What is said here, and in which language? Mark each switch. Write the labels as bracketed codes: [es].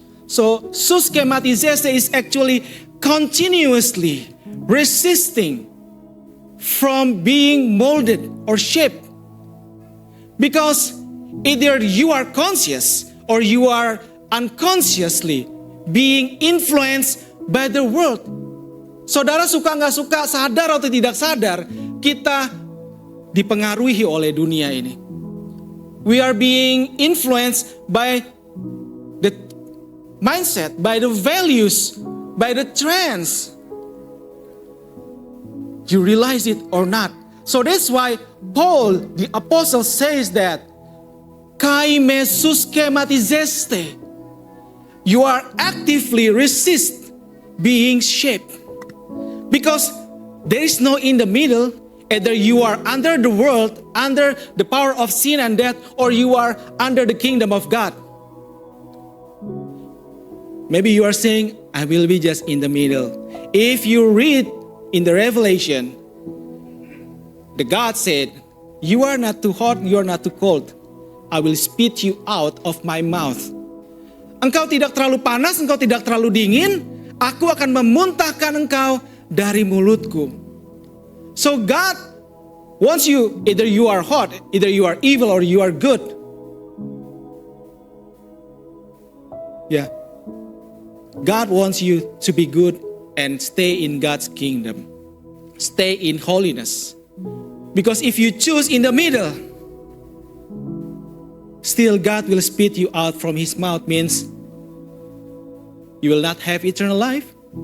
[en] So, suschematizeste is actually continuously resisting from being molded or shaped. Because either you are conscious or you are unconsciously being influenced by the world. [id] Saudara suka nggak suka, sadar atau tidak sadar, kita dipengaruhi oleh dunia ini. [en] We are being influenced by the mindset, by the values, by the trends. You realize it or not. So that's why Paul, the apostle, says that [el] kai me suschematizeste. [en] You are actively resist being shaped. Because there is no in the middle. Either you are under the world, under the power of sin and death, or you are under the kingdom of God. Maybe you are saying, I will be just in the middle. If you read in the Revelation, the God said, you are not too hot, you are not too cold. I will spit you out of my mouth. [id] Engkau tidak terlalu panas, engkau tidak terlalu dingin, aku akan memuntahkan engkau dari mulutku. [en] So God wants you, either you are hot, either you are evil, or you are good. Yeah. God wants you to be good and stay in God's kingdom. Stay in holiness. Because if you choose in the middle, still God will spit you out from His mouth, means you will not have eternal life.